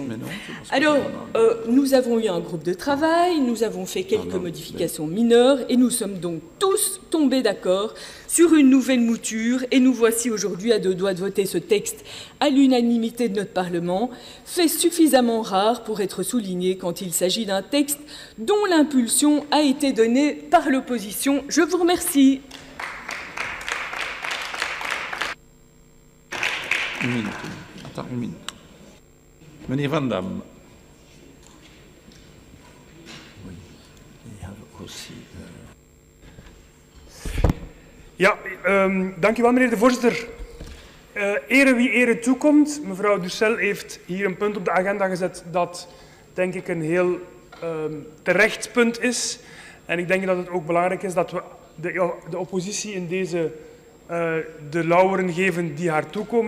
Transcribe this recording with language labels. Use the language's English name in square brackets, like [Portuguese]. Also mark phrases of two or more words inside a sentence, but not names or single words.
[French] Alors, nous avons eu un groupe de travail, nous avons fait quelques modifications mineures et nous sommes donc tous tombés d'accord sur une nouvelle mouture et nous voici aujourd'hui à 2 doigts de voter ce texte à l'unanimité de notre Parlement, fait suffisamment rare pour être souligné quand il s'agit d'un texte dont l'impulsion a été donnée par l'opposition. Je vous remercie. Une minute. Attends, une minute. Meneer Van Dam. Oui, il y a aussi... [Dutch] Ja, dank u wel, meneer de voorzitter. Ere wie ere toekomt. Mevrouw Dussel heeft hier een punt op de agenda gezet dat, denk ik, een heel terecht punt is. En ik denk dat het ook belangrijk is dat we de oppositie in deze de lauweren geven die haar toekomen.